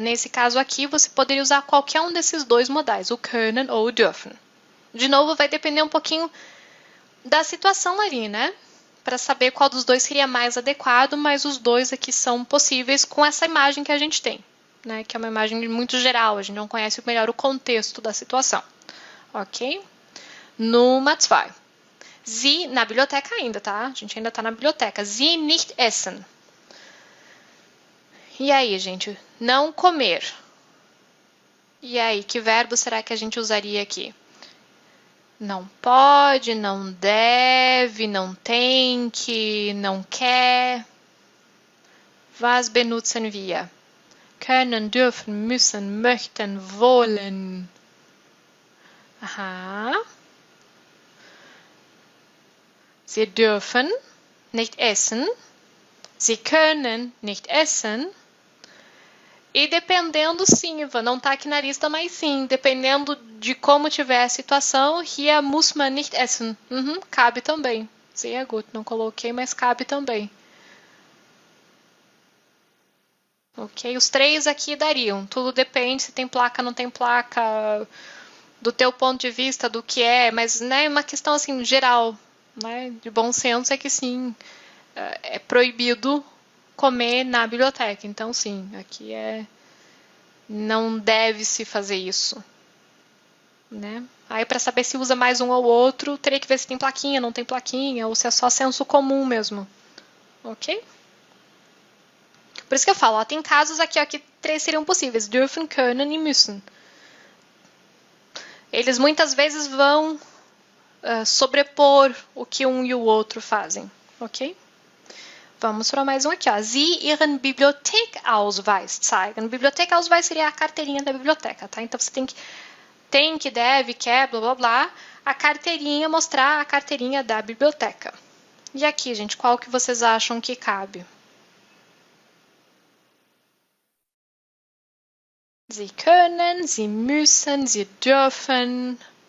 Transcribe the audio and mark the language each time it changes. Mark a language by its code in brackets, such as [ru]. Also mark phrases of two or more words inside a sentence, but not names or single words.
[pt] Nesse caso aqui, você poderia usar qualquer um desses dois modais, o können ou o dürfen. De novo, vai depender um pouquinho da situação ali, né? Para saber qual dos dois seria mais adequado, mas os dois aqui são possíveis com essa imagem que a gente tem, né? Que é uma imagem muito geral, a gente não conhece melhor o contexto da situação. Ok? Nummer 2. Sie, na biblioteca ainda, tá? A gente ainda tá na biblioteca. [de] Sie nicht essen. [pt] E aí, gente? Não comer. E aí, que verbo será que a gente usaria aqui? Não pode, não deve, não tem que, não quer. [de] Was benutzen wir? Können, dürfen, müssen, möchten, wollen. Aha. Sie dürfen nicht essen. Sie können nicht essen. [pt] E dependendo, sim, Ivan, não tá aqui na lista, mas sim, dependendo de como tiver a situação, [de] hier muss man nicht essen. [pt] Cabe também. [de] Sehr gut, [pt] não coloquei, mas cabe também. Ok? Os três aqui dariam. Tudo depende se tem placa, não tem placa, do teu ponto de vista, do que é, mas né, uma questão assim geral, né, de bom senso é que sim, é proibido comer na biblioteca. Então sim, aqui não deve se fazer isso, né? Aí para saber se usa mais um ou outro, teria que ver se tem plaquinha, não tem plaquinha, ou se é só senso comum mesmo, ok? Por isso que eu falo, ó, tem casos aqui ó, que três seriam possíveis: [de] dürfen, können e müssen. [pt] Eles muitas vezes vão sobrepor o que um e o outro fazem, ok? Vamos para mais um aqui, ó. [de] Sie Ihren Bibliothekausweis zeigen. [pt] Bibliothekausweis seria a carteirinha da biblioteca, tá? Então você tem que, deve, quer, blá blá blá, a carteirinha, mostrar a carteirinha da biblioteca. E aqui, gente, qual que vocês acham que cabe? [de] Sie können, sie müssen, sie dürfen.